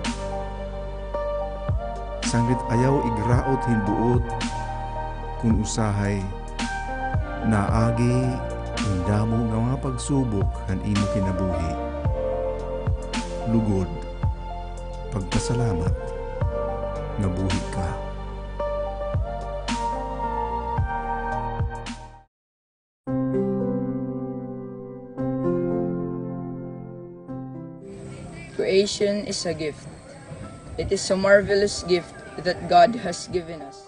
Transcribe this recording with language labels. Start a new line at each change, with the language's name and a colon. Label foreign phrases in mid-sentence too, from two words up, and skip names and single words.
Waray: Sanglit ayaw igraot hinbuot, kung usahay, naagi, hindamo nga mga pagsubok han imo kinabuhi. Lugod, pagpasalamat, nga buhi ka.
English: Creation is a gift. It is a marvelous gift that God has given us.